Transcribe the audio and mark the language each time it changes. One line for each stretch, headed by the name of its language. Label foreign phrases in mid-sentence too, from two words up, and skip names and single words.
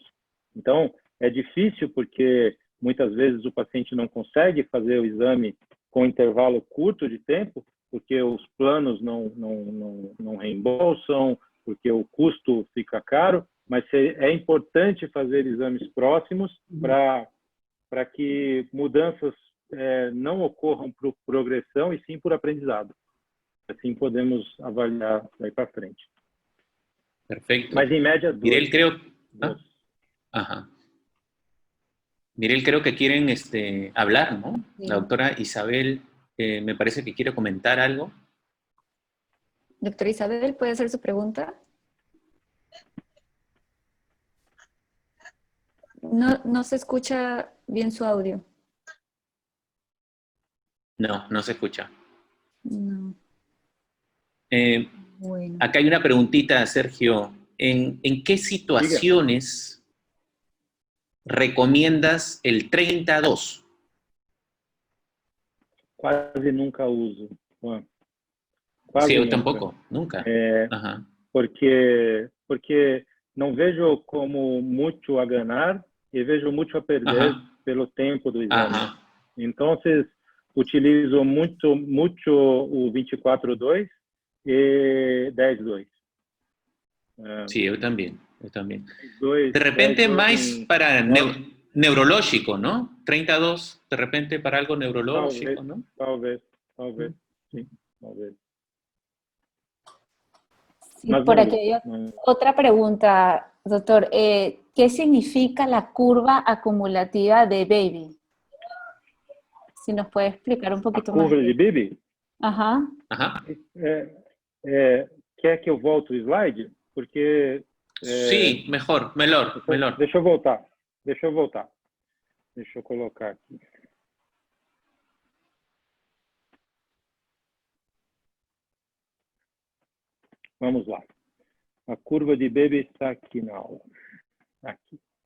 Portuguese: Então, é difícil porque muitas vezes o paciente não consegue fazer o exame com intervalo curto de tempo, porque os planos não reembolsam, porque o custo fica caro, mas é importante fazer exames próximos para que mudanças não ocorram por progressão e sim por aprendizado. Assim podemos avaliar daí para frente.
Spanish: Perfecto.
Portuguese: Mas em média, 2.
Spanish: Mirel, creo... Ajá. Mirel, creo que quieren hablar, ¿no? Sí. La doctora Isabel me parece que quiere comentar algo. Doctora Isabel, ¿puede hacer su pregunta? No se escucha bien su audio. No se escucha. No. Bueno. Acá hay una preguntita, Sergio. ¿En qué situaciones recomiendas el 30-2?
Portuguese: Quase nunca uso.
Spanish: Sí, eu tampoco, nunca.
Portuguese: Porque não vejo como muito a ganhar e vejo muito a perder pelo tempo do exame. Então, utilizo muito o 24/2 e 10/2.
Spanish: Sí, yo también. De repente más para neurológico, ¿no? 30-2, de repente para algo neurológico, ¿no?
Portuguese: Talvez, sí, talvez.
Spanish: Sí, por aquí hay otra pregunta, doctor. ¿Qué significa la curva acumulativa de Baby? Si nos puede explicar un poquito más. ¿Curva de Baby? Ajá.
Portuguese: ¿Quer que eu volte o slide? Porque...
Spanish: Sí, mejor.
Portuguese: Deixa eu voltar. Deixa eu colocar aqui. Vamos lá. A curva de Beebe está aqui na aula. Aqui.